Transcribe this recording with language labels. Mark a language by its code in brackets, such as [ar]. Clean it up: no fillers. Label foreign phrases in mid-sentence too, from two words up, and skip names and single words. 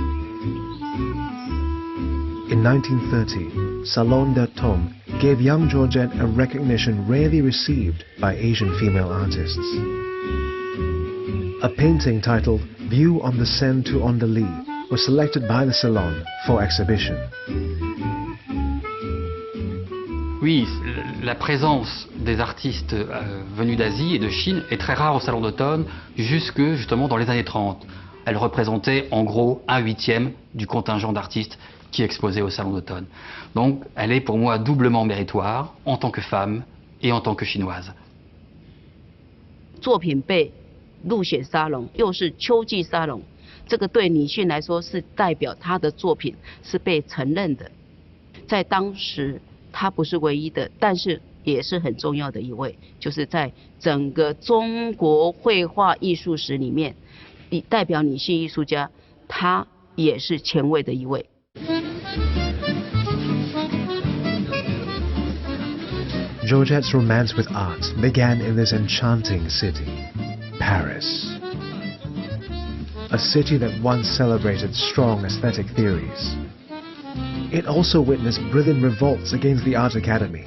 [en] In 1930, Salon de Tom gave young Georgette a recognition rarely received by Asian female artists. A painting titled View on the Seine to Andely was selected by the Salon for exhibition. [fr] Oui, la présence des artistes venus d'Asie et de Chine est très rare au Salon d'automne, jusque justement dans les années 30. Elle représentait en gros 1/8 du contingent d'artistes qui exposait au Salon d'automne. Donc elle est pour moi doublement méritoire en tant que femme et en tant que chinoise. [zh] 作品被入选沙龙，又是秋季沙龙，这个对女性来说是代表她的作品是被承认的，在当时。她不是唯一的，但是也是很重要的一位，就是在整个中国绘画艺术史里面，代表女性艺术家，她也是前卫的一位。 [en] Georgette's romance with art began in this enchanting city, Paris. A city that once celebrated strong aesthetic theories. It also witnessed brilliant revolts against the Art Academy.